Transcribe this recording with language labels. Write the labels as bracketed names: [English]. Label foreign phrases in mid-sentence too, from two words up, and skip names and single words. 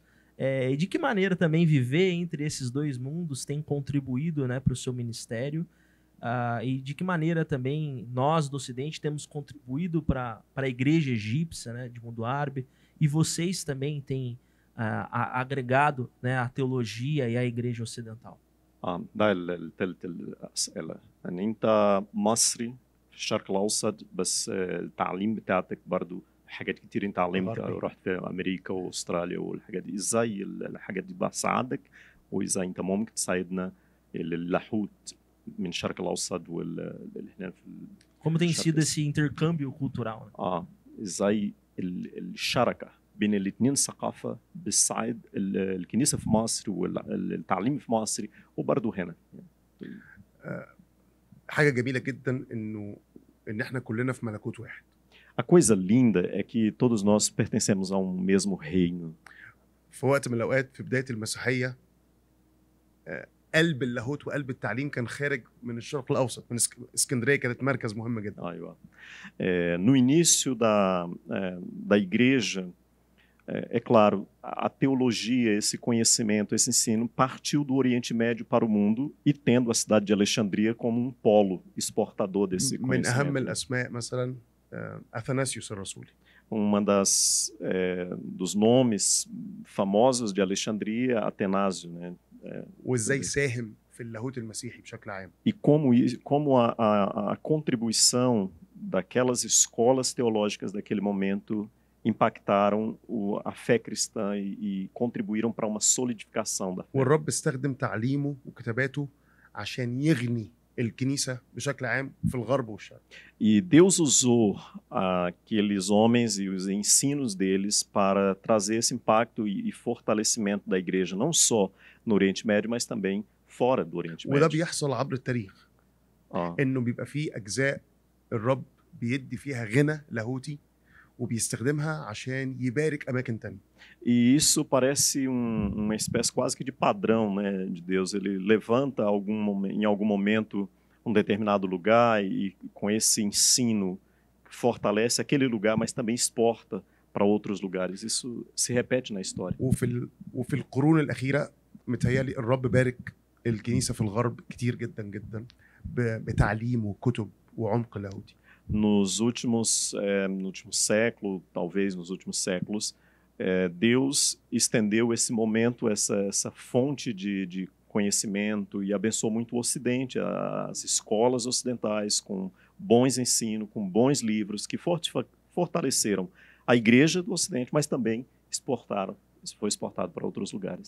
[Portuguese] E de que maneira também viver entre esses dois mundos tem contribuído, né, para o seu ministério? E de que maneira também nós do Ocidente temos contribuído para a igreja egípcia, né, de mundo árabe, e vocês também têm agregado, né, a teologia e a igreja ocidental? [Arabic] ده الثالث الأسئلة. يعني أنت مصري في الشرق الأوسط، بس التعليم بتاعتك برضو حاجات كتير أنت علمتها، رحت في أمريكا وأستراليا والحاجات دي. إزاي الحاجات دي بتساعدك، وإزاي أنت ممكن تساعدنا اللاهوت من الشرق الأوسط هنا في [Portuguese] Como tem sido esse intercâmbio cultural, né? [Arabic] إزاي الشركة بين الاثنين ثقافة بتساعد الكنيسة في مصر والتعليم في مصر وبرضه هنا. حاجة جميلة جدا إن إحنا كلنا في ملكوت واحد. [Portuguese] A coisa linda é que todos nós pertencemos a mesmo reino. [Arabic] في وقت من الأوقات في بداية المسيحية قلب اللاهوت وقلب التعليم كان خارج من الشرق الأوسط، من اسكندرية كانت مركز مهم جدا. أيوة. [Portuguese] No início da igreja, é claro, a teologia, esse conhecimento, esse ensino partiu do Oriente Médio para o mundo e tendo a cidade de Alexandria como um polo exportador desse [Arabic] من أهم [Portuguese] conhecimento. [Arabic] الأسماء مثلا أثناسيوس الرسولي. [Portuguese] Dos nomes famosos de Alexandria, Atenásio, né? [Arabic] وإزاي ساهم في اللاهوت المسيحي بشكل عام. [Portuguese] E como a contribuição daquelas escolas teológicas daquele momento impactaram a fé cristã e contribuíram para uma solidificação da fé. [Arabic] والرب استخدم تعليمه وكتاباته عشان يغني الكنيسة بشكل عام في الغرب والشرق. [Portuguese] E Deus usou aqueles homens e os ensinos deles para trazer esse impacto e fortalecimento da igreja, não só no Oriente Médio, mas também fora do Oriente [Arabic] وده [Portuguese] Médio. [Arabic] بيحصل عبر التاريخ Ah, انه بيبقى فيه اجزاء الرب بيدي فيها غنى لاهوتي وبيستخدمها عشان يبارك اماكن تانية. [Portuguese] e isso parece uma espécie quase que de padrão, né, de Deus. Ele levanta em algum momento um determinado lugar e com esse ensino fortalece aquele lugar, mas também exporta para outros lugares. Isso se repete na história. [Arabic] وفي القرون الاخيره متهيألي الرب بارك الكنيسه في الغرب كتير جدا جدا بتعليم وكتب وعمق لاهوتي. [Portuguese] No último século, talvez nos últimos séculos, Deus estendeu esse momento, essa fonte de conhecimento e abençoou muito o Ocidente, as escolas ocidentais com bons ensinos, com bons livros que fortaleceram a igreja do Ocidente, mas também foi exportado para outros lugares.